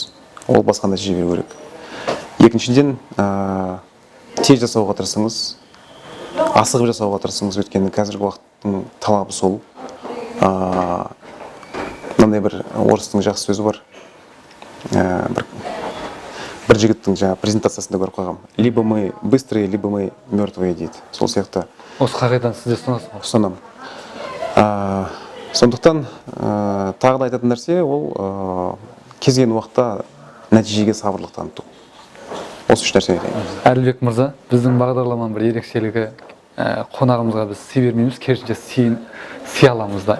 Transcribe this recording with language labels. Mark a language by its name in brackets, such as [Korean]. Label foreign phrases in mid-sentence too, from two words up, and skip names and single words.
[Kazakh] Ол басқа нәтиже беру керек. Екіншіден, тез жасауға тырысыңыз, асығып жасауға тырысыңыз, өйткені қазіргі уақыттың талабы сол. Мынандай бір орыстың жақсы сөзі бар. Бір жігіттің презентациясында көріп қалғам. [Russian] Либо мы быстрые, либо мы мертвые [Kazakh] дейді. Сол сияқты. Осы қағидадан сіз де ұстанасыз ба? Ұстанамын. Сондықтан тағы да айтатын нәрсе ол кез келген уақытта нәтижеге сабырлық таныту. Осы 3 нәрсе айтайын. Әділбек мырза, біздің бағдарламаның бір ерекшелігі қонағымызға біз сый бермейміз, керісінше сый аламыз да.